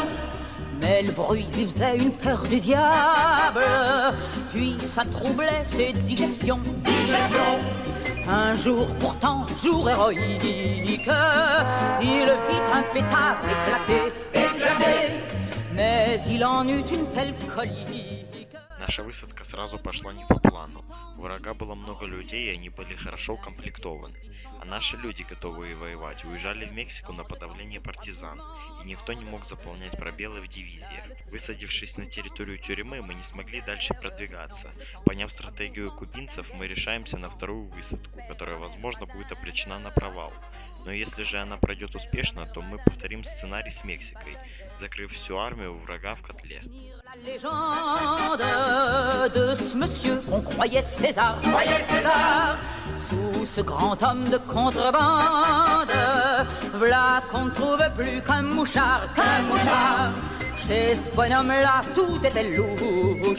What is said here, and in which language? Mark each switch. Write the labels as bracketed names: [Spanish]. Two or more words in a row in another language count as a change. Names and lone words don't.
[French] Mais le bruit lui faisait une peur du diable. Puis ça troublait ses digestions. Digestion. Un jour pourtant, jour héroïque, il vit un pétard éclater. Éclater. Mais il en eut une telle colique. [Russian] Наша высадка сразу пошла не по плану. У врага было много людей, и они были хорошо укомплектованы. А наши люди, готовые воевать, уезжали в Мексику на подавление партизан, и никто не мог заполнять пробелы в дивизиях. Высадившись на территорию тюрьмы, мы не смогли дальше продвигаться. Поняв стратегию кубинцев, мы решаемся на вторую высадку, которая, возможно, будет обречена на провал. Но если же она пройдет успешно, то мы повторим сценарий с Мексикой, закрыв всю армию врага в котле. [French] La légende de ce monsieur qu'on croyait César, sous ce grand homme de contrebande, v'là qu'on ne trouve plus qu'un mouchard, Chez ce bonhomme-là, tout était louche.